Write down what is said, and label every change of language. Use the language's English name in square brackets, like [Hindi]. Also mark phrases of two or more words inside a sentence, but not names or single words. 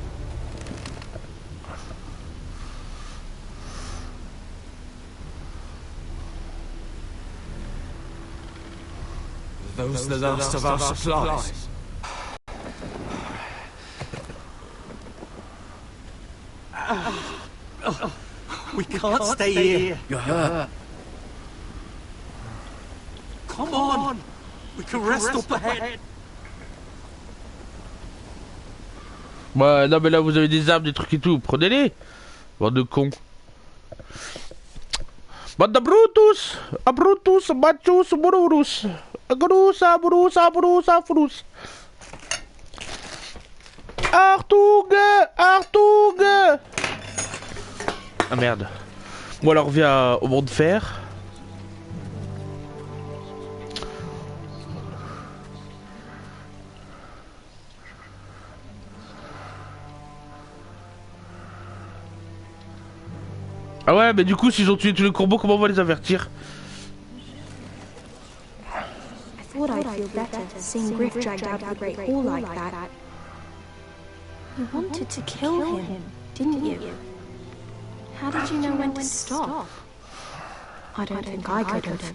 [English] Those are the last of our supplies. We can't stay here. You're hurt. Come on! We can rest up ahead. [French] Ouais, non mais là vous avez des armes, des trucs et tout, prenez-les. Bande de cons. Bande de Brutus! Abrutus, Machus, Bururus. Grusa, Brusa, Brusa, Frus. Artug! Artug! Ah merde. Bon alors on revient au monde de fer. Ah ouais, mais du coup s'ils ont tué tous les corbeaux, comment on va les avertir? [English] I thought I'd feel better seeing Griff dragged out of the Great Hall like that. You wanted to kill him, didn't you? How did you know when to stop? I don't think I could have.